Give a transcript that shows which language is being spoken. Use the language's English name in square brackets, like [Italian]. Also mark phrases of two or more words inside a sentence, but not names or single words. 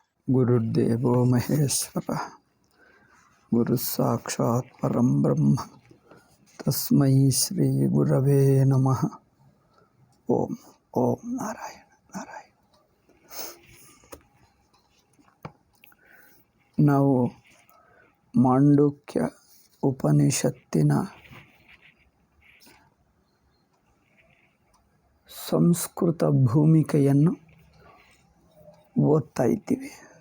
[Sanskrit] ಗುರುರ್ದೇವೋ ಮಹೇಶ್ವರ ಗುರುಸಾಕ್ಷಾತ್ ಪರಂ ಬ್ರಹ್ಮ ತಸ್ಮೈ ಶ್ರೀ ಗುರವೇ ನಮಃ. ಓಂ ಓಂ ನಾರಾಯಣ ನಾರಾಯಣ. [Kannada] ನಾವು ಮಾಂಡುಕ್ಯ ಉಪನಿಷತ್ತಿನ ಸಂಸ್ಕೃತ ಭೂಮಿಕೆಯನ್ನು ಓದ್ತಾ ಇದ್ದೀವಿ.